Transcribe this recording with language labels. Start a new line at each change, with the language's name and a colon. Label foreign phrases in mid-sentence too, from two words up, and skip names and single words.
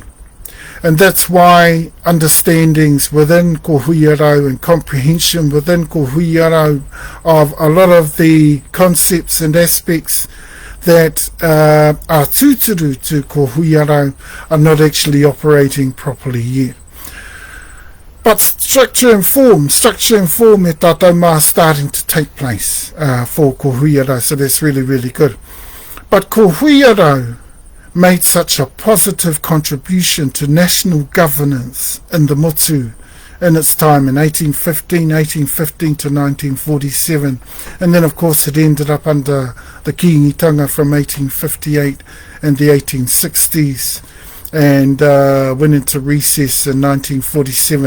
English: And that's why understandings within ko huiarau and comprehension within ko huiarau of a lot of the concepts and aspects that are tuturu to ko huiarau are not actually operating properly yet. But structure and form
Māori: e tātou mā
English: starting to take place for ko huiarau, so that's really, really good. But ko huiarau made such a positive contribution to national governance in the motu in its time in 1815 to 1947, and then of course it ended up under the Kiingitanga from 1858 and the 1860s, and went into recess in 1947.